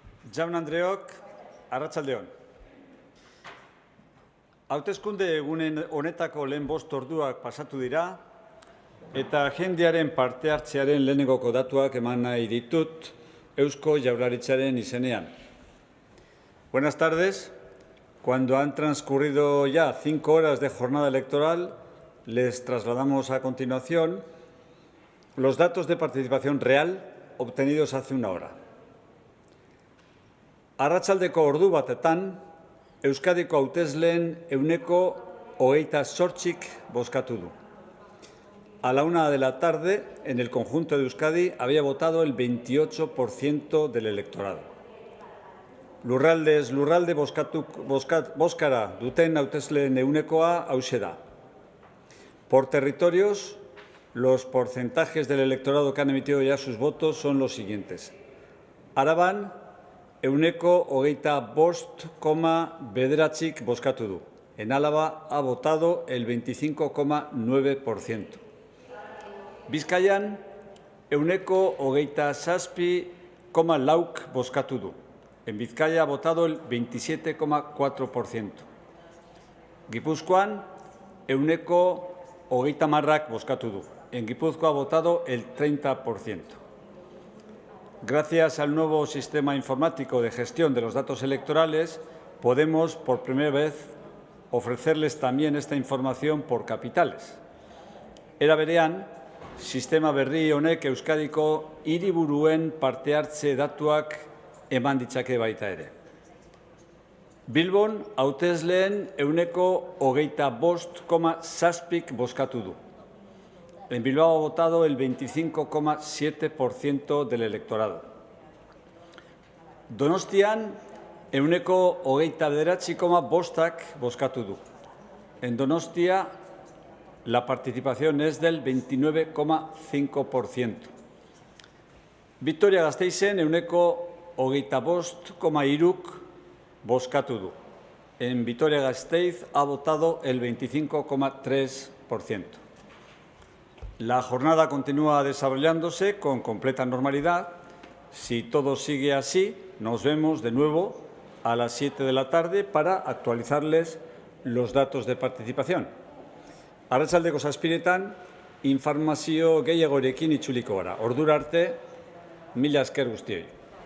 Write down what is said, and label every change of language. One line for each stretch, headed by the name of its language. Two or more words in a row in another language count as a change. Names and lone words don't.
Basque: Jaun Andreok, arratsaldeon. Hauteskunde egunen honetako lehen 5 orduak pasatu dira eta jendearen parte hartzearen lehenengoko datuak eman nahi ditut Eusko Jaurlaritzaren izenean.
Spanish: Buenas tardes. Cuando han transcurrido ya 5 horas de jornada electoral, les trasladamos a continuación los datos de participación real obtenidos hace una hora.
Basque: Arratsaldeko ordu batetan, Euskadiko hautesleen ehuneko 28 bozkatu du.
Spanish: A la 1 de la tarde, en el conjunto de Euskadi, había votado el 28% del electorado.
Basque: Lurraldez lurralde bozkara duten hautesleen ehunekoa hauxe da.
Spanish: Por territorios, los porcentajes del electorado que han emitido ya sus votos son los siguientes.
Basque: Araban, ehuneko 25,9 bozkatu du.
Spanish: En Álava ha votado el 25,9%.
Basque: Bizkaian, ehuneko 27,4 bozkatu du.
Spanish: En Vizcaya ha votado el 27,4%.
Basque: Gipuzkoan, ehuneko 30 bozkatu du.
Spanish: En Guipúzcoa ha votado el 30%. Gracias al nuevo sistema informático de gestión de los datos electorales, podemos por primera vez ofrecerles también esta información por capitales.
Basque: Era berean, sistema berri honek Euskadiko hiriburuen parte hartze datuak eman ditzake baita ere. Bilbon hautesleen ehuneko 25,7 bozkatu du.
Spanish: En Bilbao ha votado el 25,7% del electorado.
Basque: Donostian, ehuneko 29,5 bozkatu du.
Spanish: En Donostia, la participación es del 29,5%.
Basque: Vitoria-Gasteizen, ehuneko 25,3 bozkatu du.
Spanish: En Vitoria-Gasteiz ha votado el 25,3%. La jornada continúa desarrollándose con completa normalidad. Si todo sigue así, nos vemos de nuevo a las 7 de la tarde para actualizarles los datos de participación.
Basque: Arratsaldeko 7etan, informazio gehiagorekin itzuliko gara. Ordura arte, mila esker guztioi.